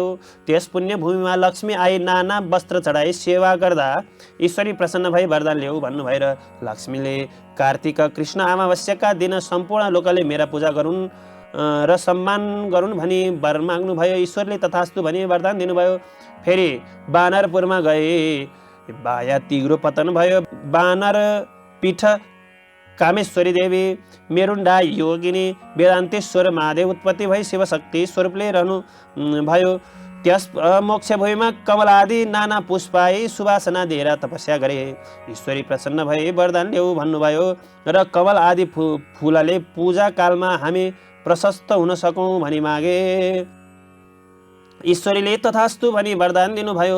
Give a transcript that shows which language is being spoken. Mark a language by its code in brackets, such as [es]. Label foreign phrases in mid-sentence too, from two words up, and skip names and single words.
[ne] त्यस पुण्यभूमिमा लक्ष्मी आई नाना वस्त्र चढाई सेवा गर्दा ईश्वरी प्रसन्न भई वरदान ल्याऊ भन्नुभयो र लक्ष्मीले कार्तिक कृष्ण अमावस्याका दिन सम्पूर्ण लोकले मेरा पूजा गरून् र सम्मान गरून् भनी वर माग्नुभयो ईश्वरले तथास्तु भनी वरदान दिनुभयो। फेरि बानरपुरमा गए बाया तिग्रो पतन भयो बानर पीठ कामेश्वरी देवी मेरुण्डा योगिनी वेदान्तेश्वर महादेव उत्पत्ति भई शिवशक्ति स्वरूपले रहनु भयो। त्यस मोक्ष भूमिमा कमलादि नाना पुष्पाई सुवासना दिएर तपस्या गरे ईश्वरी प्रसन्न भई वरदान ल्याऊ भन्नुभयो र कमल आदि फुलले पूजा कालमा हामी प्रशस्त हुन सकौँ भनी मागे ईश्वरीले तथास्तु भनी वरदान दिनुभयो।